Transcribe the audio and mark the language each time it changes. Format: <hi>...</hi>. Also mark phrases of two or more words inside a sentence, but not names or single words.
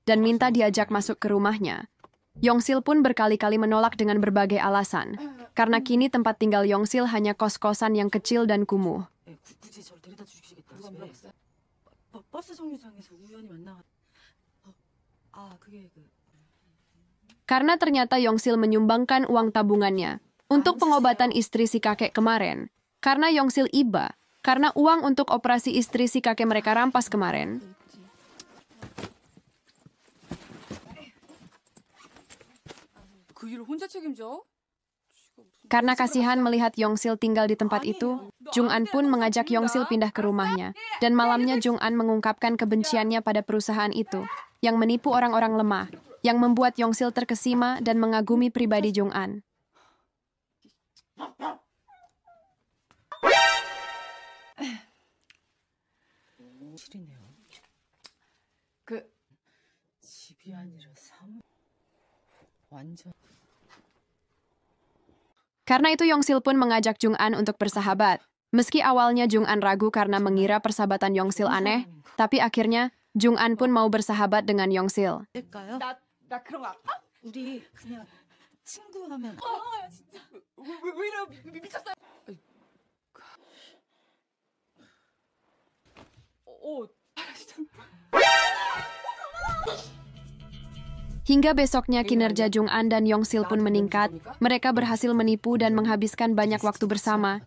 <id>dan minta diajak masuk ke rumahnya. Yongsil pun berkali-kali menolak dengan berbagai alasan, karena kini tempat tinggal Yongsil hanya kos-kosan yang kecil dan kumuh.</id> <ko>굳이 저를 데려다 주시겠다. 누가 물어봤어요? 버스 정류장에서 우연히 만나. 그게</ko> <id>Karena ternyata Yongsil menyumbangkan uang tabungannya untuk pengobatan istri si kakek kemarin. Karena Yongsil iba, karena uang untuk operasi istri si kakek mereka rampas kemarin.</id> <ko>그 일을 혼자 책임져?</ko> <id>Karena kasihan melihat Yongsil tinggal di tempat itu, Jung-an pun mengajak Yongsil pindah ke rumahnya. Dan malamnya Jung-an mengungkapkan kebenciannya pada perusahaan itu, yang menipu orang-orang lemah, yang membuat Yongsil terkesima dan mengagumi pribadi Jung-an.</id> <ko>집이 아니라 완전.</ko> <id>Karena itu Yongsil pun mengajak Jung-an untuk bersahabat. Meski awalnya Jung-an ragu karena mengira persahabatan Yongsil aneh, tapi akhirnya Jung-an pun mau bersahabat dengan Yongsil.</id> <ko>나 그런 거 아파? 우리 그냥 친구하면. 진짜. 왜 이래 미쳤어?</ko> <id>Hingga besoknya kinerja Jung-an dan Yongsil pun meningkat. Mereka berhasil menipu dan menghabiskan banyak waktu bersama.</id>